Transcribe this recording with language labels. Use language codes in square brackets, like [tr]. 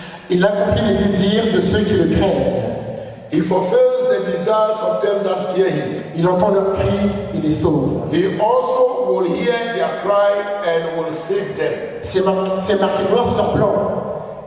[fr] Il accomplit les désirs de ceux qui le craignent. [en] He fulfills the desires of them that fear him. [fr] Il entend leurs cris, il les sauve. [en] He also will hear their cry and will save them. [fr] C'est marqué noir sur blanc.